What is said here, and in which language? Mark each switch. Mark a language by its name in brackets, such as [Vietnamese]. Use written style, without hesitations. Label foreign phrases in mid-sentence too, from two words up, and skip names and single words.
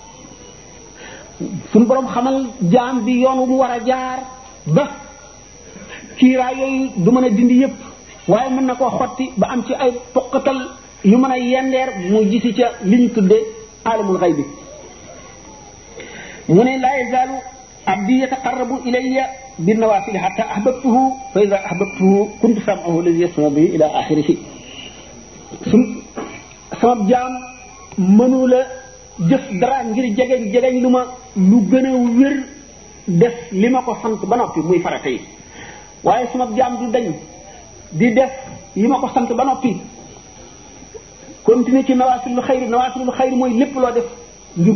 [Wolof] suñu borom xamal jaam bi yoon wu mu war a jaar ba kiiraay yooyu du mën a dindi yépp waaye mën na koo xotti ba am ci ay poqatal yu mën a yendeer mu gisi ca li ñu tuddee [Arabic] عالم الغيب [Wolof] bi mu ne [Arabic] لا يزال عبدي يتقرب إلي بالنوافل حتى أحببته فإذا أحببته كنت سمعه الذي يسمع به إلى آخره [Wolof] sama jaam mënu la jëf dara ngir jegeñ lu ma lu gën a wér def li ma ko sant ba noppi muy farata yi waaye suma jaam du dañ di def yi ma ko sant ba noppi continuer ci [Arabic] نوافل الخير [Wolof] mooy lépp loo def ngir